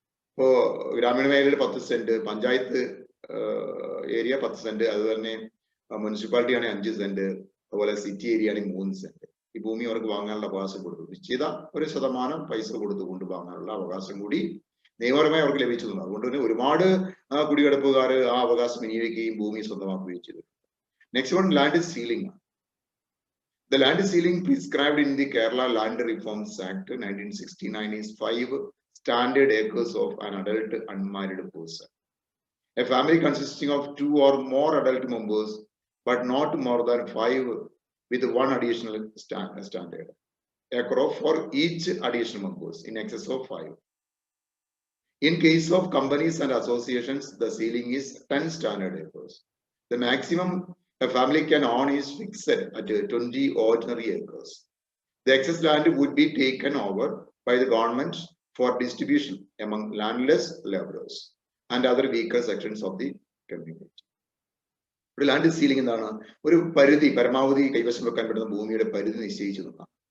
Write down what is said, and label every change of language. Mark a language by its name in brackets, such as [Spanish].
[Malayalam] ഇപ്പോ ഗ്രാമീണ മേഖലയിൽ 10 സെന്റ്, പഞ്ചായത്ത് ഏരിയ 10 സെന്റ്, അതുപോലെ തന്നെ മുനിസിപ്പാലിറ്റി ആണെങ്കിൽ 5 സെന്റ്, അതുപോലെ സിറ്റി ഏരിയ ആണെങ്കിൽ 3 സെന്റ്. ഈ ഭൂമി അവർക്ക് വാങ്ങാനുള്ള അവകാശം കൊടുത്തു. നിശ്ചിത ഒരു ശതമാനം പൈസ കൊടുത്തുകൊണ്ട് വാങ്ങാനുള്ള അവകാശം കൂടി നിയമപരമായി അവർക്ക് ലഭിച്ചതാണ്. അതുകൊണ്ട് തന്നെ ഒരുപാട് കുടികിടപ്പുകാർ ആ അവകാശം വിനിയോഗിക്കുകയും ഭൂമി സ്വന്തമാക്കുകയും ചെയ്തു. Next one, land ceiling. [English] The land ceiling prescribed in the Kerala Land Reforms Act 1969 is 5 standard acres of an adult unmarried person. A family consisting of 2 or more adult members, but not more than 5, with 1 additional standard acre for each additional members in excess of 5. In case of companies and associations, the ceiling is 10 standard acres. The maximum a family can own is fixed at 20 ordinary acres. The excess land would be taken over by the government for distribution among landless laborers and other weaker sections of the community. [Malayalam] Land ceiling എന്താണ്? ഒരു പരിധി, പരമാവധി കൈവശം വെക്കാൻ പറ്റുന്ന ഭൂമിയുടെ പരിധി നിശ്ചയിച്ചു നിന്നാണ്.